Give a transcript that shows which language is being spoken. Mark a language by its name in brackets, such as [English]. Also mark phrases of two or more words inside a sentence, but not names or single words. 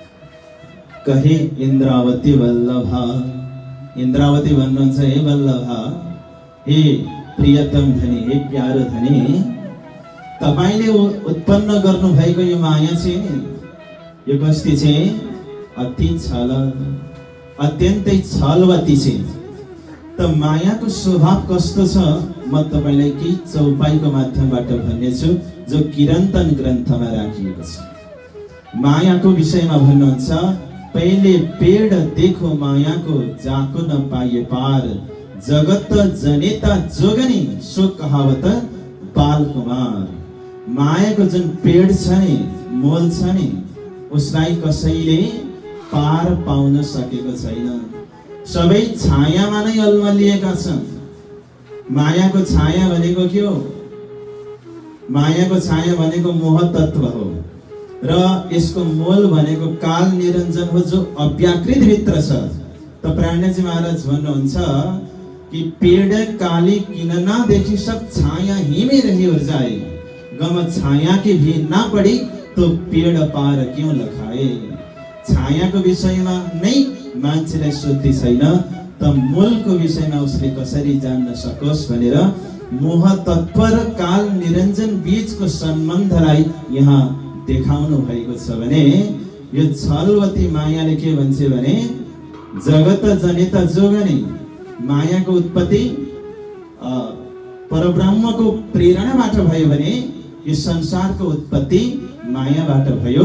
[Nepali] कहे इन्द्रावती वल्लभ, इन्द्रावती भन्नुहुन्छ हे वल्लभ, हे प्रियतम धनी, हे प्यारो धनी, तपाईले उत्पन्न गर्नु भएको यो माया चाहिँ यो कस्ती चाहिँ अति छल, अत्यन्तै छलवती छ। त मायाको स्वभाव कस्तो छ म तपाईलाई केही चौपाईको माध्यमबाट भन्नेछु जो किरन्तन ग्रन्थमा राखिएको छ। मायाको विषयमा भन्नुहुन्छ, [Hindi] पहिले पेड़ देखो माया को जाको न पाइए पार, जगत जनेता जोगनी सो कहावत बाल कुमार। [Nepali] मायाको जुन पेड़ छ नि, मोल छ नि, उसलाई कसैले पार पाउन सकेको छैन। सबै छायामा नै अल्मलिएका छन्। मायाको छाया भनेको के हो? मायाको छाया भनेको मोह तत्व हो र यसको मोल भनेको काल निरञ्जन हो जो अव्याकृत भित्र छ। त प्राणजी महाराज भन्नुहुन्छ कि [Hindi] पेड़ काली किन ना देखी सब छाया ही में रही और जाए, गम छाया की भी ना पड़ी तो पेड़ पार क्यों लखाए। [Nepali] छायाको विषयमा नै मान्छेलाई शुद्धि छैन त मूलको विषयमा उसले कसरी जान्न सकोस् भनेर मोह तत्व र काल निरञ्जन बीचको सम्बन्धलाई यहाँ देखाउनु भएको छ। भने यो छलवती मायाले के भन्छ भने [Hindi] जगत जनेता जोगनी, [Nepali] मायाको उत्पत्ति परब्रह्मको प्रेरणाबाट भयो भने यो संसारको उत्पत्ति मायाबाट भयो।